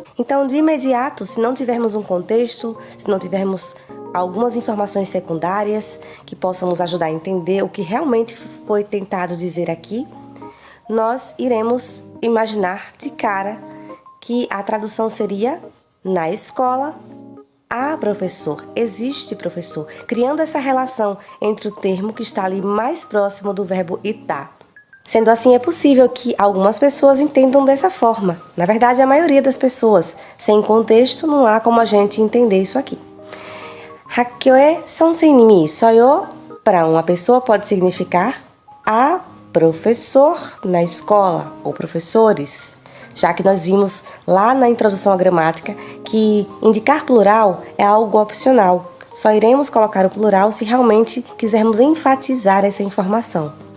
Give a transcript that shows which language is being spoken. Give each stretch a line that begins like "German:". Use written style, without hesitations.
Portuguese: Então, de imediato, se não tivermos um contexto, se não tivermos algumas informações secundárias que possam nos ajudar a entender o que realmente foi tentado dizer aqui, nós iremos imaginar de cara que a tradução seria na escola, há professor, existe professor, criando essa relação entre o termo que está ali mais próximo do verbo estar. Sendo assim, é possível que algumas pessoas entendam dessa forma. Na verdade, a maioria das pessoas. Sem contexto, não há como a gente entender isso aqui.
Korean: 학교에 선생님이 있어요.
Portuguese: Para uma pessoa pode significar a professor na escola ou professores. Já que nós vimos lá na introdução à gramática que indicar plural é algo opcional. Só iremos colocar o plural se realmente quisermos enfatizar essa informação.